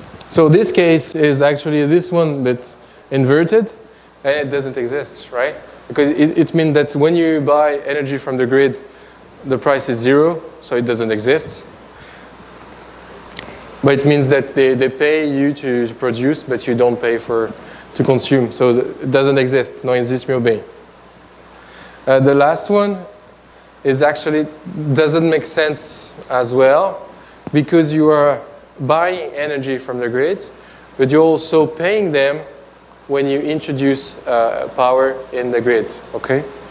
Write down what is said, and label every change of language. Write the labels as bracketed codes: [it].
[en] So this case is actually this one that's inverted, and it doesn't exist, right? Because it means that when you buy energy from the grid, the price is zero, so it doesn't exist. But it means that they pay you to produce, but you don't pay to consume. So it doesn't exist. [pt] Não existe, meu bem. [en] The last one is actually doesn't make sense as well, because you are buying energy from the grid, but you're also paying them when you introduce power in the grid, okay?